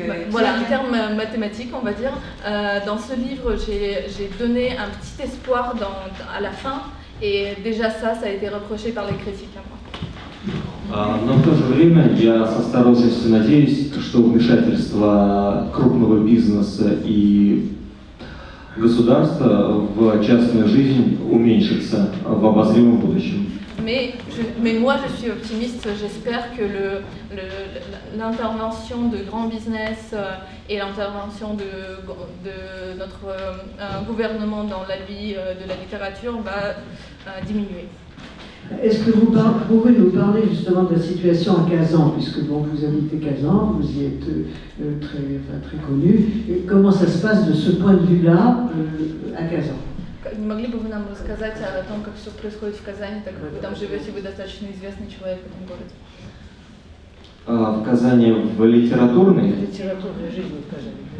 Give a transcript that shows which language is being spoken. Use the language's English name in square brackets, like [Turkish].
[French] Voilà, un terme mathématique, on va dire. Dans ce livre, j'ai donné un petit espoir à la fin, et déjà ça a été reproché par les critiques à moi. [Russian] Но в то же время я с осторожностью надеюсь, что вмешательство крупного бизнеса и государства в частную жизнь уменьшится в обозримом будущем. [French] Mais moi je suis optimiste, j'espère que l'intervention de grands business et l'intervention de notre gouvernement dans la vie de la littérature va diminuer. Est-ce que vous pouvez nous parler justement de la situation à Kazan, puisque bon, vous habitez Kazan, vous y êtes très connu. Et comment ça se passe de ce point de vue-là à Kazan? [Russian] Не могли бы вы нам рассказать о том, как все происходит в Казани, так как вы там живете, вы достаточно известный человек в этом городе? В Казани в литературной? Литературная жизнь в Казани.